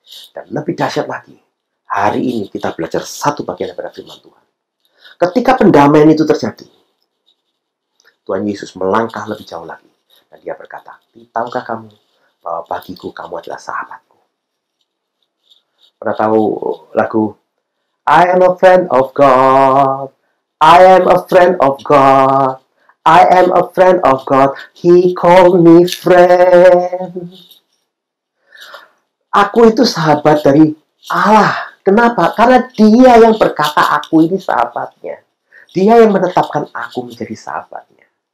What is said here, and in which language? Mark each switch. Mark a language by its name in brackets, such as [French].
[Indonesian] Dan lebih dahsyat lagi, hari ini kita belajar satu bagian daripada firman Tuhan. Ketika pendamaian itu terjadi, Tuhan Yesus melangkah lebih jauh lagi. Dan Dia berkata, tahukah kamu bahwa bagiku kamu adalah sahabatku? Pernah tahu lagu [English] I am a friend of God, I am a friend of God, I am a friend of God, He called me friend. [Indonesian] Aku itu sahabat dari Allah. Kenapa? Karena Dia yang berkata aku ini sahabatnya. Dia yang menetapkan aku menjadi sahabatnya.